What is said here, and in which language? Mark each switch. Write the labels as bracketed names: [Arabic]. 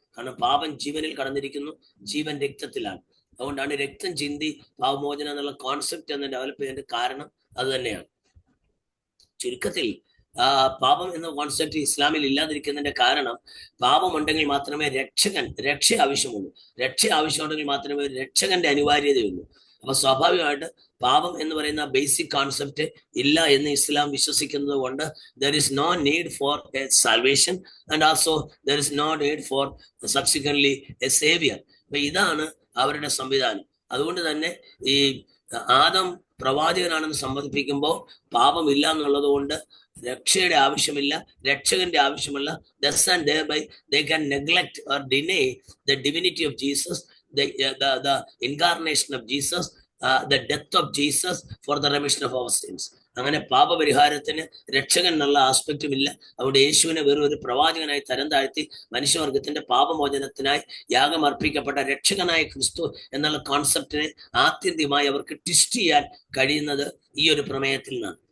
[Malayalam] കാരണം പാപം ജീവനിൽ കടന്നിരിക്കുന്നു, ജീവൻ രക്തത്തിലാണ്. അതുകൊണ്ടാണ് രക്തം ചിന്തി പാപമോചനം എന്നുള്ള കോൺസെപ്റ്റ് എന്ന് ഡെവലപ്പ് ചെയ്യേണ്ട കാരണം അത് തന്നെയാണ്. ചുരുക്കത്തിൽ പാപം എന്ന കോൺസെപ്റ്റ് ഇസ്ലാമിൽ ഇല്ലാതിരിക്കുന്നതിന്റെ കാരണം, പാപമുണ്ടെങ്കിൽ മാത്രമേ രക്ഷ ആവശ്യമുള്ളൂ. രക്ഷ ആവശ്യമുണ്ടെങ്കിൽ മാത്രമേ ഒരു രക്ഷകന്റെ അനിവാര്യതയുള്ളൂ. അപ്പൊ സ്വാഭാവികമായിട്ട് പാപം എന്ന് പറയുന്ന ബേസിക് കോൺസെപ്റ്റ് ഇല്ല എന്ന് ഇസ്ലാം വിശ്വസിക്കുന്നത് കൊണ്ട് [English] there is no need for a salvation and also there is no need for subsequently a savior. [Malayalam] അപ്പൊ ഇതാണ് അവരുടെ സംവിധാനം. അതുകൊണ്ട് തന്നെ ഈ ആദം പ്രവാചകനാണെന്ന് സമ്മതിപ്പിക്കുമ്പോൾ പാപമില്ല എന്നുള്ളത് കൊണ്ട് രക്ഷയുടെ ആവശ്യമില്ല, രക്ഷകന്റെ ആവശ്യമില്ല. [English] thus and thereby they can neglect or deny the divinity of Jesus, the incarnation of Jesus, the death of Jesus for the remission of our sins. [Malayalam] അങ്ങനെ പാപപരിഹാരത്തിന് രക്ഷകൻ എന്നുള്ള ആസ്പെക്റ്റും ഇല്ല. അവിടെ യേശുവിനെ വെറും ഒരു പ്രവാചകനായി തരം താഴ്ത്തി മനുഷ്യവർഗത്തിന്റെ പാപമോചനത്തിനായി യാഗം അർപ്പിക്കപ്പെട്ട രക്ഷകനായ ക്രിസ്തു എന്നുള്ള കോൺസെപ്റ്റിനെ ആത്യന്തികമായി അവർക്ക് ട്വിസ്റ്റ് ചെയ്യാൻ കഴിയുന്നത് ഈ ഒരു പ്രമേയത്തിൽ നിന്നാണ്.